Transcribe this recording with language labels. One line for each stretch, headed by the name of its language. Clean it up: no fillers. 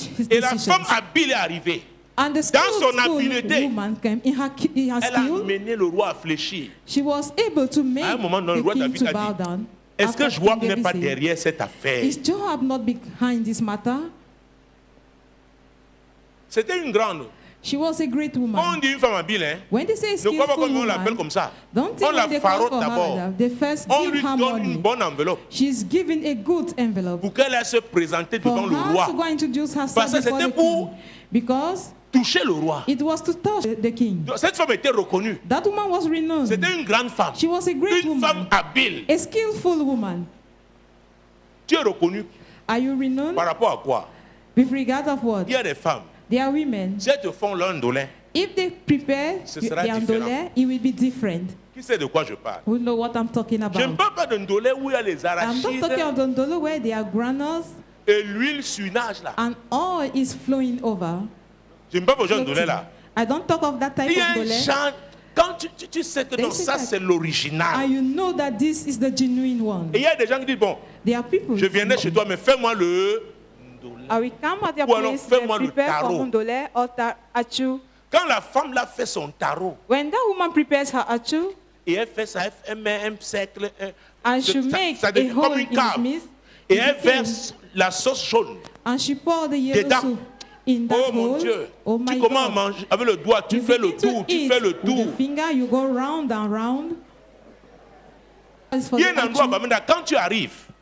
French: Et la femme habile est arrivée.
English: And the
French: dans son habileté,
English: woman came in her
French: elle a amené le roi à fléchir.
English: She was able to make
French: à un moment,
English: the king to bow down.
French: Est-ce que Joab n'est pas derrière cette affaire?
English: Is Joab not behind this matter?
French: C'était une grande.
English: She was a great woman.
French: On dit une femme habile, hein?
English: When they say skillful woman,
French: on l'appelle comme ça.
English: Don't think
French: on la farote d'abord. On lui donne une bonne enveloppe.
English: She's given a good envelope.
French: Pour qu'elle aille se présenter devant le roi.
English: To go introduce herself
French: parce que c'était pour
English: because
French: toucher le roi.
English: It was to touch the king.
French: Donc, cette femme était reconnue.
English: That woman was renowned.
French: C'était une grande femme.
English: She was a great
French: une
English: woman.
French: Femme habile.
English: A skillful woman.
French: Tu es reconnu.
English: Are you renowned?
French: Par rapport à quoi?
English: With regard of what?
French: Il y a des femmes.
English: There are women.
French: Si elles te font l'indolé,
English: if they prepare the indolé, it will be different.
French: Qui sait de quoi je parle?
English: Who know what I'm talking about?
French: Je ne parle pas d'indolé où il y a les arachides.
English: I'm not talking of the indolé where there are granules.
French: Et l'huile sur nage là.
English: And oil is flowing over.
French: Je ne parle pas d'indolé là.
English: I don't talk of that type of indolé.
French: quand tu sais que non, ça c'est l'original.
English: And you know that this is the genuine one.
French: Et il y a des gens qui disent, bon, je viendrai chez toi, mais fais-moi le...
English: I will come at your place and prepare for ndolé or achu.
French: Quand la femme l'a fait son tarot,
English: when that woman prepares her achu,
French: et elle fait ça, elle met un cercle,
English: and she makes a hole in his midst,
French: et elle verse la sauce jaune.
English: And she pour the yellow soup in that
French: oh mon
English: hole.
French: Dieu,
English: oh my
French: tu commences à
English: God.
French: manger avec le doigt, tu fais le tour, tu fais le tour.
English: With the finger, you go round and round.
French: Il y a un endroit, quand tu arrives,